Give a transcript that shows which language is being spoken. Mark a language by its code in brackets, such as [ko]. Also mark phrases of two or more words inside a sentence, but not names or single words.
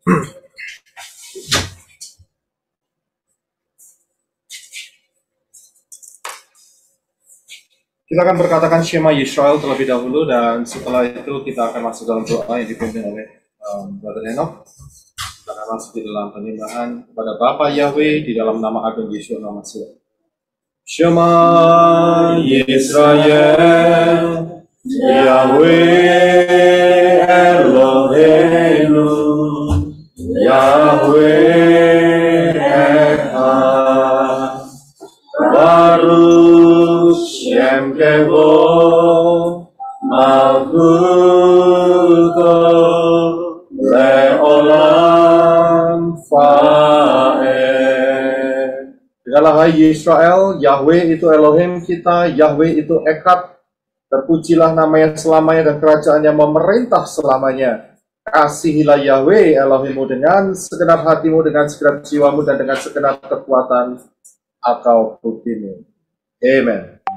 [id] Kita akan berkatakan Shema Yisrael terlebih dahulu, dan setelah itu kita akan masuk dalam doa yang dipimpin oleh Brother Enoch. Kita akan masuk di dalam penyembahan kepada Bapa Yahweh di dalam nama agung Yeshua HaMashiach. [he] שמע ישראל, יהוה אלוהינו, יהוה אחד, ברוך שם כבוד, מלכותו לעולם ועד. [id] Dengarlah hai Yisrael, Yahweh itu Elohim kita, Yahweh itu Echad. Terpujilah namanya selamanya dan kerajaannya memerintah selamanya. Kasihilah Yahweh Elohimmu dengan segenap hatimu, dengan segenap jiwamu, dan dengan segenap kekuatan atau buktimu. Amen.